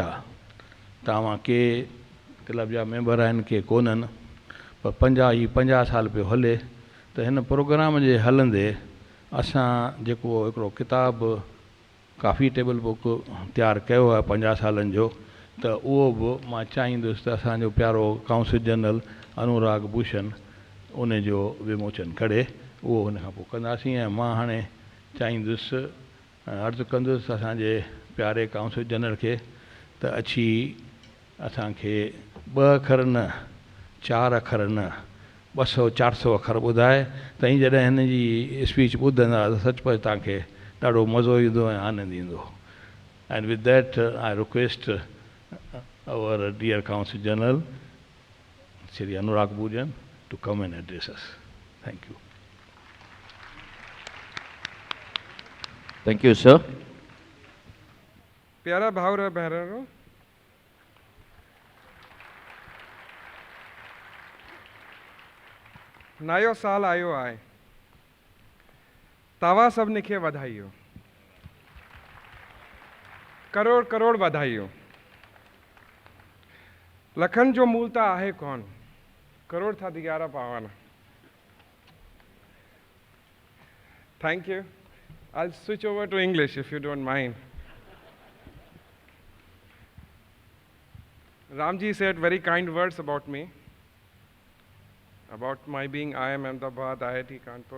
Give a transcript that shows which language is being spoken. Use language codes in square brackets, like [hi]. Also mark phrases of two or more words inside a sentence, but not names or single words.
[sd] तव्हां के क्लब जा मेंबर आहिनि, के कोन्हनि, पर 50 साल पियो हले। त हिन प्रोग्राम जे हलंदे असां जेको हिकिड़ो किताबु [en] coffee table book [sd] तयारु कयो आहे 50 सालनि जो, त उहो बि मां चाहींदुसि त असांजो प्यारो [en] Council General [sd] अनुराग भूषण उन जो विमोचन करे, उहो हुन खां पोइ कंदासीं। ऐं मां हाणे चाहींदुसि, अर्ज़ु कंदुसि असांजे प्यारे [en] Council General [sd] खे त अची असांखे 2 अखर न 4 अखर न 200-400 अखर ॿुधाए, त जॾहिं हिन जी स्पीच ॿुधंदा त सचुपचु तव्हांखे ॾाढो मज़ो ईंदो ऐं आनंद ईंदो। [en] And with that I request our dear Council General, Shri Anurag Bhujan, to come and address us. Thank you. Thank you, sir. [sd] प्यारा भावर [hi] और बहनों, [sd] नयो साल आयो आहे, तव्हां सभिनी खे वाधायूं, करोड़ करोड़ वाधायूं। लखन जो मूल त आहे कोन, करोड़ था दियारा पावन। [en] Thank you. I'll switch over to English if you don't mind. Ramji said very kind words about me, about my being IIM Ahmedabad, IIT Kanpur.